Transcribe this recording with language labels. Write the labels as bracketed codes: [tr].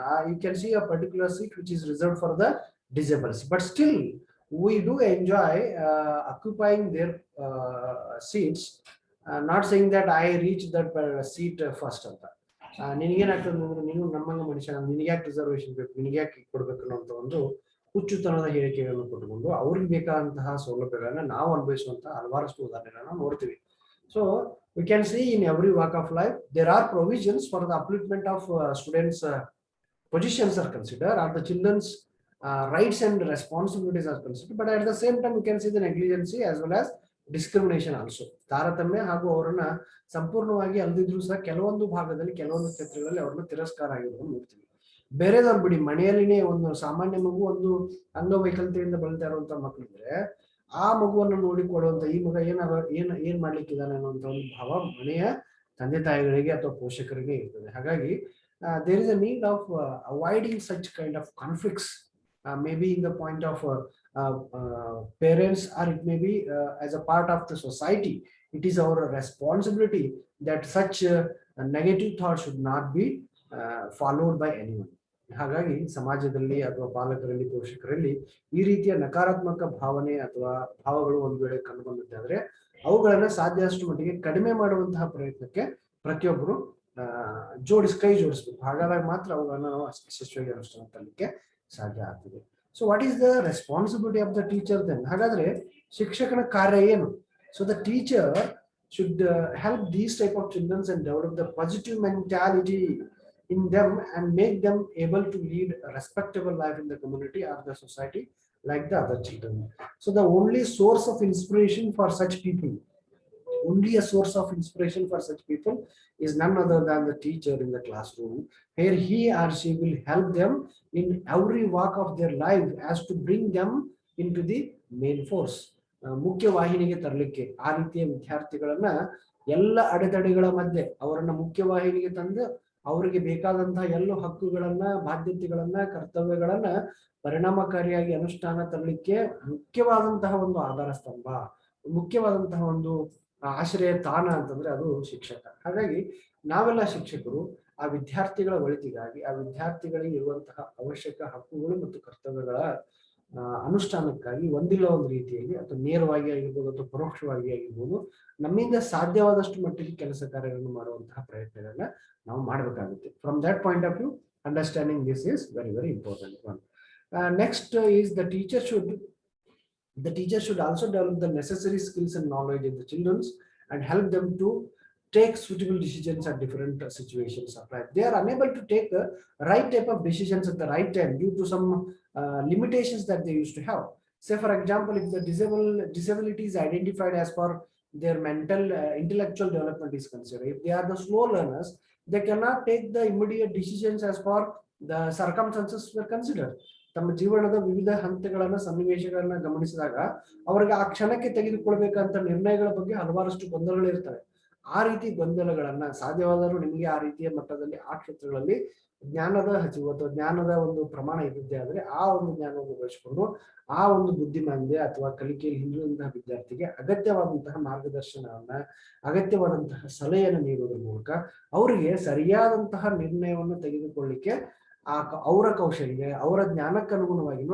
[en] You can see a particular seat which is reserved for the disabled, but still we do enjoy occupying their seats, not saying that I reach that seat first [kn] ಅಂತ. ನಿನಗೇನಾಗ್ತದೆ ಅಂದ್ರೆ, ನೀನು ನಮ್ಮಂಗ ಮನುಷ್ಯ, ನಿನಗೆ ಯಾಕೆ reservation ಬೇಕು, ನಿನಗೆ ಯಾಕೆ ಕೊಡ್ಬೇಕು ಅನ್ನೋಂಥ ಒಂದು ಹುಚ್ಚುತನದ ಹೇಳಿಕೆಗಳನ್ನು ಕೊಟ್ಟುಕೊಂಡು ಅವ್ರಿಗೆ ಬೇಕಾದಂತಹ ಸೌಲಭ್ಯಗಳನ್ನ ನಾವು ಅನುಭವಿಸುವಂತಹ ಹಲವಾರಷ್ಟು ಉದಾಹರಣೆಗಳನ್ನ ನೋಡ್ತೀವಿ. [en] So we can see in every walk of life there are provisions for the upliftment of students positions are considered, or the children's rights and responsibilities are considered, but at the same time we can see the negligence as well as discrimination also. [kn] ತಾರತಮ್ಯ ಹಾಗೂ ಅವರನ್ನ ಸಂಪೂರ್ಣವಾಗಿ ಅಲ್ದಿದ್ರು ಸಹ ಕೆಲವೊಂದು ಭಾಗದಲ್ಲಿ, ಕೆಲವೊಂದು ಕ್ಷೇತ್ರಗಳಲ್ಲಿ ಅವ್ರನ್ನ ತಿರಸ್ಕಾರ ಆಗಿರೋದನ್ನು ನೋಡ್ತೀವಿ. ಬೇರೆದವ್ರು ಬಿಡಿ, ಮನೆಯಲ್ಲಿನೇ ಒಂದು ಸಾಮಾನ್ಯ ಮಗು, ಒಂದು ಅಂಗವೈಕಲ್ಯತೆಯಿಂದ ಬಳಲ್ತಾ ಇರುವಂತ ಮಕ್ಕಳಿದ್ರೆ ಆ ಮಗುವನ್ನು ನೋಡಿಕೊಳ್ಳುವಂತ ಈ ಮಗ ಏನ್ ಮಾಡ್ಲಿಕ್ಕಿದ್ದಾನೆ ಅನ್ನುವಂತ ಒಂದು ಭಾವ ಮನೆಯ ತಂದೆ ತಾಯಿಗಳಿಗೆ ಅಥವಾ ಪೋಷಕರಿಗೆ ಇರ್ತದೆ. ಹಾಗಾಗಿ [en] There is a need of avoiding such kind of conflicts, maybe in the point of parents, or it may be as a part of the society. It is our responsibility that such negative thoughts should not be followed by anyone. [kn] ಹಾಗಾಗಿ ಸಮಾಜದಲ್ಲಿ ಅಥವಾ ಪಾಲಕರಲ್ಲಿ, ಪೋಷಕರಲ್ಲಿ ಈ ರೀತಿಯ ನಕಾರಾತ್ಮಕ ಭಾವನೆ ಅಥವಾ ಭಾವಗಳು ಒಂದು ವೇಳೆ ಕಂಡು ಬಂದಿದ್ದಾದ್ರೆ ಅವುಗಳನ್ನ ಸಾಧ್ಯಷ್ಟು ಮಟ್ಟಿಗೆ ಕಡಿಮೆ ಮಾಡುವಂತಹ ಪ್ರಯತ್ನಕ್ಕೆ ಪ್ರತಿಯೊಬ್ಬರು ಕೈ ಜೋಡಿಸ್ಬೇಕು. ಹಾಗಾದಾಗ ಮಾತ್ರ ಅವುಗಳನ್ನ ನಾವು ಯಶಸ್ವಿಯಾಗಿ ಅನುಷ್ಠಾನ ತರಲಿಕ್ಕೆ ಸಾಧ್ಯ ಆಗ್ತದೆ. [en] So what is the responsibility of the teacher then? [kn] ಹಾಗಾದ್ರೆ ಶಿಕ್ಷಕನ ಕಾರ್ಯ ಏನು? [en] So the teacher should help these type of children and develop the positive mentality in them and make them able to lead a respectable life in the community or the society like the other children. So the only source of inspiration for such people, only a source of inspiration for such people is none other than the teacher in the classroom, where he or she will help them in every walk of their life as to bring them into the main force. [kn] ಮುಖ್ಯ ವಾಹಿನಿಗೆ ತರಲಿಕ್ಕೆ ಆ ರೀತಿಯ ವಿದ್ಯಾರ್ಥಿಗಳನ್ನ ಎಲ್ಲ ಅಡೆತಡೆಗಳ ಮಧ್ಯೆ ಅವರನ್ನ ಮುಖ್ಯವಾಹಿನಿಗೆ ತಂದು ಅವರಿಗೆ ಬೇಕಾದಂತಹ ಎಲ್ಲ ಹಕ್ಕುಗಳನ್ನ, ಬಾಧ್ಯತೆಗಳನ್ನ, ಕರ್ತವ್ಯಗಳನ್ನ ಪರಿಣಾಮಕಾರಿಯಾಗಿ ಅನುಷ್ಠಾನ ತರಲಿಕ್ಕೆ ಮುಖ್ಯವಾದಂತಹ ಒಂದು ಆಧಾರ ಸ್ತಂಭ, ಮುಖ್ಯವಾದಂತಹ ಒಂದು ಆಶ್ರಯ ತಾಣ ಅಂತಂದ್ರೆ ಅದು ಶಿಕ್ಷಕ. ಹಾಗಾಗಿ ನಾವೆಲ್ಲ ಶಿಕ್ಷಕರು ಆ ವಿದ್ಯಾರ್ಥಿಗಳ ಒಳಿತಿಗಾಗಿ, ಆ ವಿದ್ಯಾರ್ಥಿಗಳಿಗೆ ಇರುವಂತಹ ಅವಶ್ಯಕ ಹಕ್ಕುಗಳು ಮತ್ತು ಕರ್ತವ್ಯಗಳ ಅನುಷ್ಠಾನಕ್ಕಾಗಿ ಒಂದಿಲ್ಲ ಒಂದು ರೀತಿಯಲ್ಲಿ, ಅಥವಾ ನೇರವಾಗಿ ಆಗಿರ್ಬೋದು ಅಥವಾ ಪರೋಕ್ಷವಾಗಿ ಆಗಿರ್ಬೋದು, ನಮ್ಮಿಂದ ಸಾಧ್ಯವಾದಷ್ಟು ಮಟ್ಟಿಗೆ ಕೆಲಸ ಕಾರ್ಯಗಳನ್ನು ಮಾಡುವಂತಹ ಪ್ರಯತ್ನಗಳನ್ನ ನಾವು ಮಾಡಬೇಕಾಗುತ್ತೆ. [en] From that point of view, understanding this is very very important one. Next is the teacher should also develop the necessary skills and knowledge in the children and help them to take suitable decisions at different situations of life. They are unable to take the right type of decisions at the right time due to some limitations that they used to have. Say for example, if the disability is identified as per their mental intellectual development is considered, if they are the slow learners, they cannot take the immediate decisions as per the circumstances were considered. [kn] ತಮ್ಮ ಜೀವನದ ವಿವಿಧ ಹಂತಗಳನ್ನ, ಸನ್ನಿವೇಶಗಳನ್ನ ಗಮನಿಸಿದಾಗ ಅವರಿಗೆ ಆ ಕ್ಷಣಕ್ಕೆ ತೆಗೆದುಕೊಳ್ಬೇಕಂತ ನಿರ್ಣಯಗಳ ಬಗ್ಗೆ ಹಲವಾರಷ್ಟು ಗೊಂದಲಗಳು ಇರ್ತವೆ. ಆ ರೀತಿ ಗೊಂದಲಗಳನ್ನ ಸಾಧ್ಯವಾದರೂ ನಿಮಗೆ ಆ ರೀತಿಯ ಮಟ್ಟದಲ್ಲಿ ಆ ಕ್ಷೇತ್ರಗಳಲ್ಲಿ ಜ್ಞಾನದ ಹಸಿವು ಅಥವಾ ಜ್ಞಾನದ ಒಂದು ಪ್ರಮಾಣ ಇದ್ದಿದ್ದೇ ಆದ್ರೆ ಆ ಒಂದು ಜ್ಞಾನವನ್ನು ಬಳಸಿಕೊಂಡು ಆ ಒಂದು ಬುದ್ಧಿಮಾಂದ್ಯ ಅಥವಾ ಕಲಿಕೆಯಲ್ಲಿ ಹಿಂದುಳಿದಂತಹ ವಿದ್ಯಾರ್ಥಿಗೆ ಅಗತ್ಯವಾದಂತಹ ಮಾರ್ಗದರ್ಶನವನ್ನ, ಅಗತ್ಯವಾದಂತಹ ಸಲಹೆಯನ್ನು ನೀಡುವುದರ ಮೂಲಕ ಅವರಿಗೆ ಸರಿಯಾದಂತಹ ನಿರ್ಣಯವನ್ನು ತೆಗೆದುಕೊಳ್ಳಿಕ್ಕೆ ಅವರ ಕೌಶಲ್ಯ, ಅವರ ಜ್ಞಾನಕ್ಕನುಗುಣವಾಗಿ.